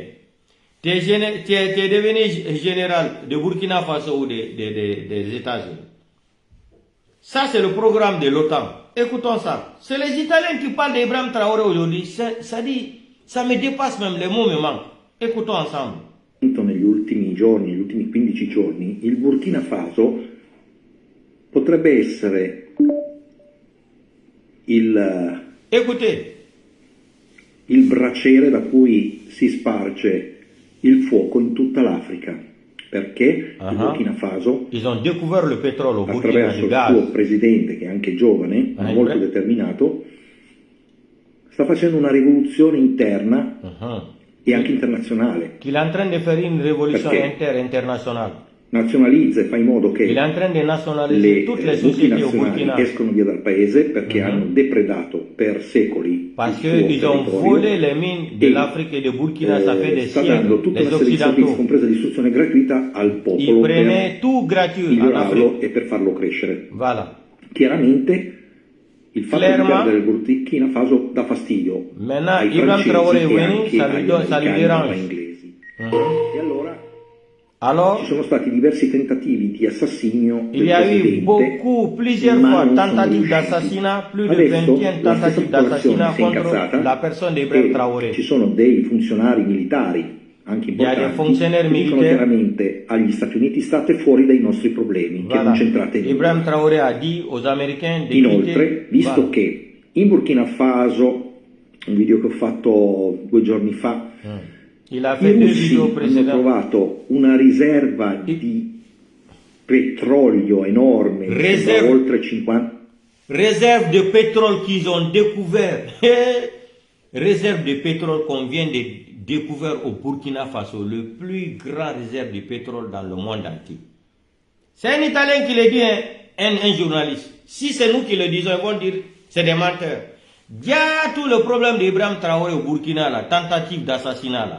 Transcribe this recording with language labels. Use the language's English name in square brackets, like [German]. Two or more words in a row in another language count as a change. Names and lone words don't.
[French] Tu es devenu général de Burkina Faso ou des États-Unis. Ça, c'est le programme de l'OTAN. Écoutons ça. C'est les Italiens qui parlent d'Ibrahim Traoré aujourd'hui. Ça me dépasse même, les mots me manquent. Écoutons ensemble. [Italian] Negli ultimi giorni, negli ultimi 15 giorni, il Burkina Faso potrebbe essere [French] Écoutez. [Italian] Il braciere da cui si sparge il fuoco in tutta l'Africa. Perché il Burkina Faso, [French] ils ont découvert le pétrole au Burkina, [Italian] attraverso il suo presidente, che è anche giovane, ma molto determinato, sta facendo una rivoluzione interna e anche internazionale. [French] Il est en train de faire une révolution internationale. [Italian] Nazionalizza e fa in modo che [French] il est en train de nationaliser toutes les sociétés au Burkina. [Italian] Escono via dal paese perché hanno depredato per secoli. [French] Parce qu'ils ont volé les mines de l'Afrique et de Burkina, ça fait des [Italian] sta dando tutta una serie di servizi, compresa l'istruzione gratuita al popolo, per [French] tout gratuit [Italian] migliorarlo e per farlo crescere. [French] Voilà. [Italian] Chiaramente il fatto di perdere il Burkina Faso dà fastidio ai francesi e anche agli americani e inglesi. E allora ci sono stati diversi tentativi di assassinio del presidente, [French] plusieurs fois tentatives d'assassinat, plus de 21 tentatives d'assassinat contre la personne d'Ibrahim Traoré. [Italian] Ci sono dei funzionari militari anche importanti che dicono chiaramente agli Stati Uniti: state fuori dai nostri problemi, che non c'entrate niente. [French] Ibrahim Traoré ha dit aux Américains de [Italian] Inoltre, visto che in Burkina Faso, un video che ho fatto 2 giorni fa, i russi hanno trovato una riserva di petrolio enorme, oltre 50. [French] Réserve de pétrole qu'ils ont découvert. Réserve de pétrole qu'on vient de découvrir au Burkina Faso, le plus grand réserve de pétrole dans le monde entier. C'est un Italien qui le dit, un journaliste. Si c'est nous qui le disons, ils vont dire c'est des menteurs. Il y a tout le problème d'Ibrahim Traoré au Burkina, la tentative d'assassinat là.